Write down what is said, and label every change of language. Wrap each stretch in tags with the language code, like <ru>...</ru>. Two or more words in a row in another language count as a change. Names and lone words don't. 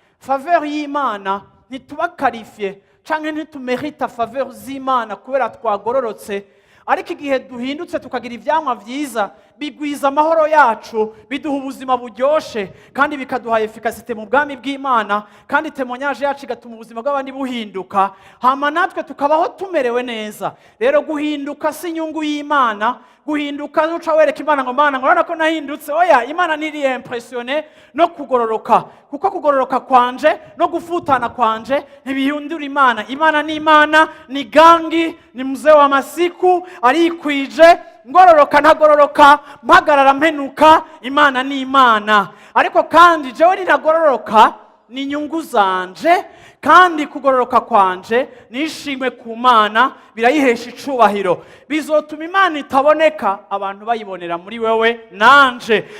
<rn>Faveur y'Imana ntituba qualifié, canke ntitumerita faveur z'Imana kubera twagororotse, ariko igihe duhindutse tukagira ivyamwa vyiza, bigwiza amahoro yacu, biduha ubuzima buryoshe, kandi bikaduha efficacité mu bwami bw'Imana, kandi témoignage yacu igatuma ubuzima bw'abandi buhinduka, hama natwe tukabaho tumerewe neza. Rero guhinduka si inyungu y'Imana, guhinduka, uca wereka Imana ngo, "Mana, ngo urabona ko nahindutse." Oya, Imana ntiri impressione no kugororoka. Kuko kugororoka kwanje no gufutana kwanje ntibihindura Imana. Imana ni Imana,</rn> <sw>ni gangi, ni mzee wa masiku,</sw> <rn>arikwije, ngororoka ntagororoka, mpagarara mpenuka, Imana ni Imana. Ariko kandi jewe ninagororoka, ni inyungu zanje, kandi kugororoka kwanje nishimwe ku Mana, birayihesha icubahiro. Bizotuma Imana itaboneka, abantu bayibonera muri wewe nanje.</rn>